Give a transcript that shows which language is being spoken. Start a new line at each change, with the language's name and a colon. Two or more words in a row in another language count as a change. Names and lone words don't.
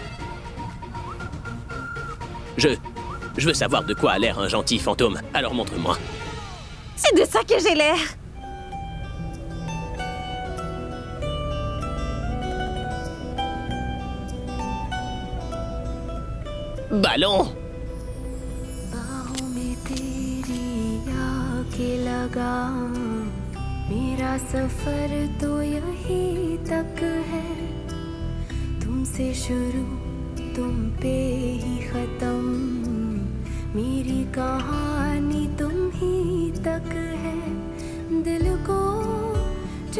French: Je veux savoir de quoi a l'air un gentil fantôme. Alors montre-moi. C'est de ça que j'ai l'air. Ballon!
Hindi: मेरा सफर तो यही तक है तुमसे शुरू तुम पे ही खत्म मेरी कहानी तुम ही तक है दिल को जो